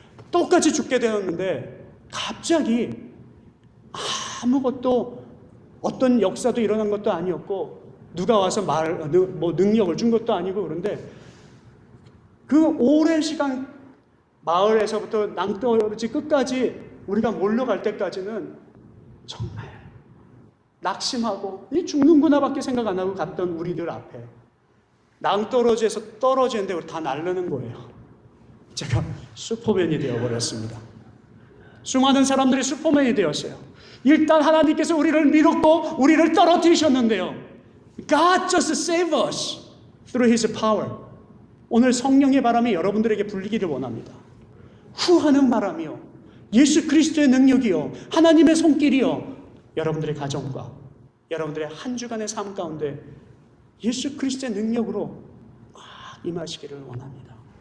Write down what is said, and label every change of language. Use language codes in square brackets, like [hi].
[ko] 똑같이 죽게 되었는데 갑자기 아무것도, 어떤 역사도 일어난 것도 아니었고 누가 와서 능력을 준 것도 아니고, 그런데 그 오랜 시간 마을에서부터 낭떠러지 끝까지 우리가 몰려갈 때까지는 정말 낙심하고 이 죽는구나 밖에 생각 안 하고 갔던 우리들 앞에 낭떠러지에서 떨어지는데 다 날르는 거예요. 제가 슈퍼맨이 되어버렸습니다. 수많은 사람들이 슈퍼맨이 되었어요. 일단 하나님께서 우리를 밀었고 우리를 떨어뜨리셨는데요, [en] God just save us through His power. [ko] 오늘 성령의 바람이 여러분들에게 불리기를 원합니다. 후하는 바람이요, 예수 그리스도의 능력이요, 하나님의 손길이요, 여러분들의 가정과 여러분들의 한 주간의 삶 가운데 예수 그리스도의 능력으로 임하시기를 원합니다.